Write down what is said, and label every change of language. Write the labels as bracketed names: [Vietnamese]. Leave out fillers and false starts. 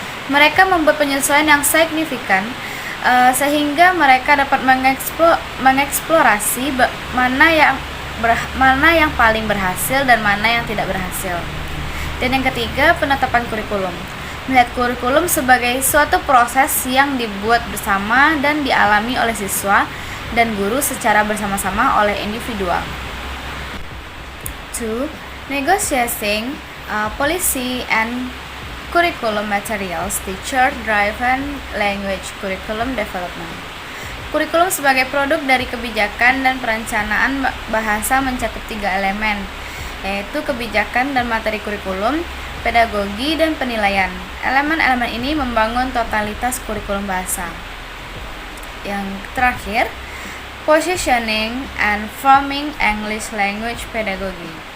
[Indonesian] Mereka membuat penyesuaian yang signifikan, sehingga mereka dapat mengeksplorasi mana yang paling berhasil dan mana yang tidak berhasil. Dan yang ketiga, penetapan kurikulum. Melihat kurikulum sebagai suatu proses yang dibuat bersama dan dialami oleh siswa dan guru secara bersama-sama oleh individual. 2. [English] Negotiating policy and curriculum materials, teacher-driven language curriculum development. [Indonesian] Kurikulum sebagai produk dari kebijakan dan perencanaan bahasa mencakup 3 elemen, yaitu kebijakan dan materi kurikulum, pedagogi, dan penilaian. Elemen-elemen ini membangun totalitas kurikulum bahasa. Yang terakhir, [English] positioning and forming English language pedagogy.